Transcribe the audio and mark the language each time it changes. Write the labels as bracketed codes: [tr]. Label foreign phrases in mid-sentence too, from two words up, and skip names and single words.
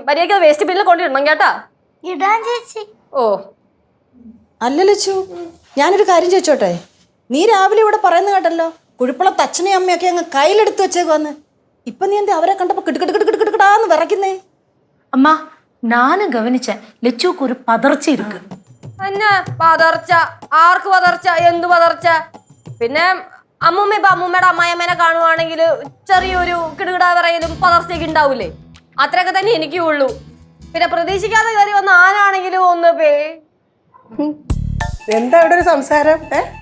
[ml] മര്യാദയ്ക്ക് വേസ്റ്റ് ബില്ലിൽ കൊണ്ടിടണം കേട്ടാ. ഇടാൻ ചേച്ചി. ഓ അല്ല ലച്ചു, ഞാനൊരു കാര്യം ചോദിച്ചോട്ടെ? നീ രാവിലെ ഇവിടെ പറയുന്ന കേട്ടല്ലോ, കുഴിപ്പുളത്ത് അച്ഛനെയും അമ്മയൊക്കെ അങ്ങ് കയ്യിലെടുത്ത് വെച്ചേക്ക് വന്ന്. ഇപ്പൊ നീ എന്താ അവരെ കണ്ടപ്പോ കിടുക്കിടാന്ന് വിറയ്ക്കുന്നേ? [ta] அம்மா, நானும் கவனிச்சேன் லெச்சுவுக்கு ஒரு பதர்ச்சி இருக்கு. [ml] പിന്നെ പതർച്ച, ആർക്ക് പതർച്ച, എന്ത് പതർച്ച? പിന്നെ അമ്മൂമ്മ ഇപ്പൊ അമ്മൂമ്മയുടെ അമ്മായിയമ്മേനെ കാണുവാണെങ്കിൽ ചെറിയൊരു കിടുകിടാ പറയലും പതർച്ചയൊക്കെ ഉണ്ടാവൂലേ? അത്രയൊക്കെ തന്നെ എനിക്കും ഉള്ളൂ. പിന്നെ പ്രതീക്ഷിക്കാതെ കയറി വന്ന ആരാണെങ്കിലും ഒന്ന് എന്താ ഇവിടെ ഒരു സംസാരം?